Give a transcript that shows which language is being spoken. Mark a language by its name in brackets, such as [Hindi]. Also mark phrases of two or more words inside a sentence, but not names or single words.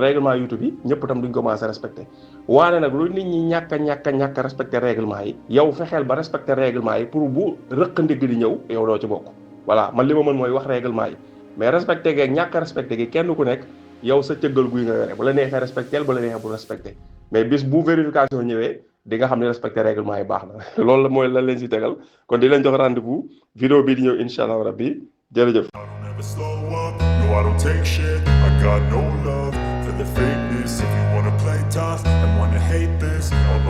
[Wolof] règlement YouTube yi ñëpp tam duñ [French] commencé respecté [Wolof] waane nag lu nit ñi ñàkk a respecté règlement yi yow fexeel ba respecté règlement yi pour bu rëq ndigg di ñëw yow doo ci bokk voilà man li ma mën mooy wax règlement yi [French] mais respecté [Wolof] geeg ñàkk a respecté gi kenn ku nekk yow sa cëggal guy nga yore bu la neexee respecté bu la neexee bu respecté mais bis bu vérification ñëwee di nga xam ne respecté règlement yi baax na loolu la mooy lan leen si tegal kon di leen jox [French] rendez-vous vidéo [Wolof] bii di ñëw [Arabic] إن شاء الله ربي [Wolof] jërëjëf. [English] I don't take shit, I got no love for the fakeness. If you wanna play tough and wanna hate this,